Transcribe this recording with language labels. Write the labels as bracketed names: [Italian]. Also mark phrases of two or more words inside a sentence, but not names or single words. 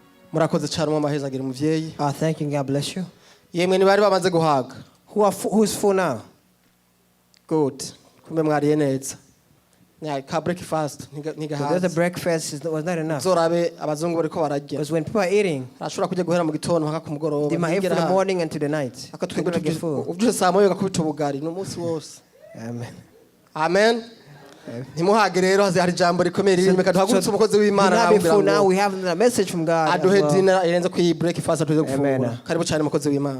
[Rundi] Murakoze cyane mu mahezagira umuvyeyi. [English] Thank you, God bless you. [Rundi] Yemwe ni bari bamaze guhaga. [English] Who's full now? Good. [Rundi] Kumbe mwariye neza. Ka breakfast [English] So there's a breakfast was not enough. [Rundi] Zorabe abazungu bariko bararya. [English] Because when people are eating, [Rundi] Ashobora kujya guhera mu gitondo mpaka ku mugoroba. [English] they might eat from the morning until the night. [Rundi] Ubuje saa moyo gakubita ubugari no munsi wose. Amen. Amen. Ntimuhage rero hari jambo rikomeye riri meka duhagurutse umukozi w'Imana [English] now we have a message from God. [Rundi] Aduhe dinner irenze ku breakfast tuze gufungura. Karibu cyane umukozi w'Imana.